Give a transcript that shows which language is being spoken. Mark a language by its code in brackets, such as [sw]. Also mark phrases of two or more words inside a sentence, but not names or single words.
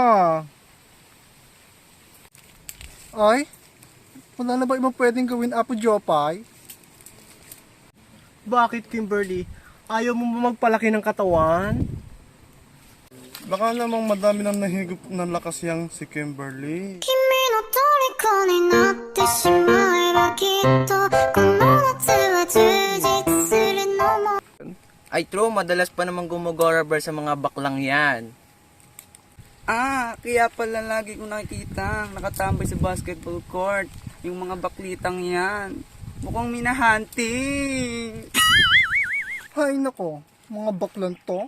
[tl] Ay, wala na ba ibang pwedeng gawin, Apo Jopay? Bakit Kimberly? Ayaw mo ba magpalaki ng katawan? Baka namang madami nang nahigop ng lakas yang si Kimberly. [ja] 君の虜になってしまえばきっとこの夏は充実するのも [tl] Ay true, madalas pa namang gumogorabal sa mga baklang yan. Kaya pala lagi ko nakikita nakatambay sa basketball court yung mga baklitang yan. Mukhang minahunting. Hay nako, mga baklan to.